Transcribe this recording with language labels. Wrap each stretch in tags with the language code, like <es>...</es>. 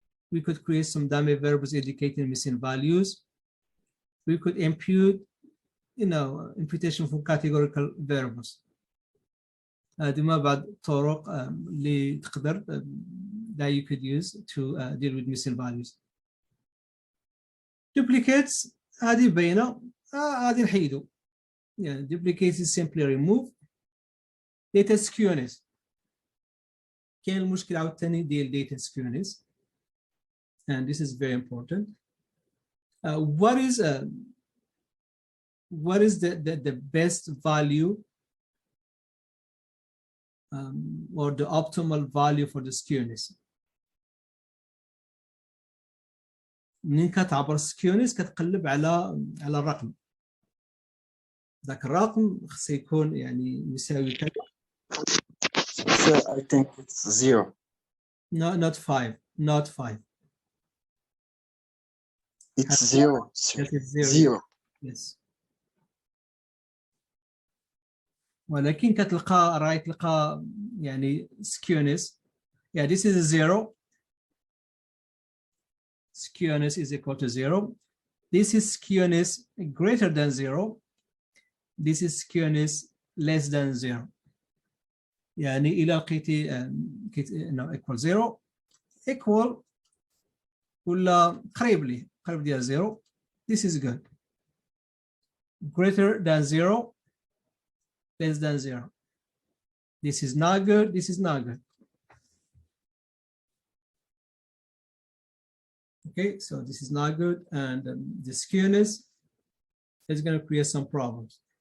<en>We could create some dummy variables indicating missing values. We could impute, imputation from categorical variables.</en> <ar>هذه بعض الطرق اللي تقدر</ar> <en>that you could use to deal with missing values.</en> <ar>Duplicates هذه باينة، هذه نحيدو.</ar> <en>يعني duplicates is simply remove. Data skewness.</en> <ar>كاين المشكل عاوتاني ديال data skewness.</ar> <en>And this is very important. What is the best value or the optimal value for the skewness?</en> <ar>منين كتعبر skewness كتقلب على الرقم. ذاك الرقم خصو يكون يعني يساوي كذا.</ar> <en>So I think it's 0. No, not 5. Not 5. It's zero. That is zero. Zero. Yes.</en> <ar>ولكن كتلقى راهي تلقى يعني skewness.</ar> <en>Yeah, this is a zero. Skewness is equal to zero. This is skewness greater than zero. This is skewness less than zero.</en> <ar>يعني إلى لقيتي no equal zero equal ولا قريب ديال zero.</ar> <en>This is good. Greater than zero, less than zero. This is not good. This is not good. Okay, so this is not good, and the skewness is going to create some problems.</en>